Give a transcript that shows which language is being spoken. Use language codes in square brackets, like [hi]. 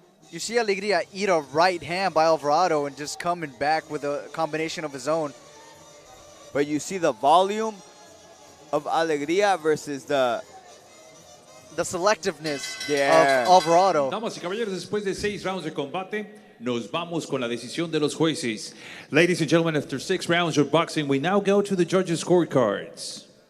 [en] You see Alegria eat a right hand by Alvarado and just coming back with a combination of his own. But you see the volume of Alegria versus the selectiveness Yeah. of Alvarado. [es] Damas y caballeros, después de 6 rounds de combate, nos vamos con la decisión de los jueces. [en] Ladies and gentlemen, after 6 rounds of boxing, we now go to the judges' scorecards.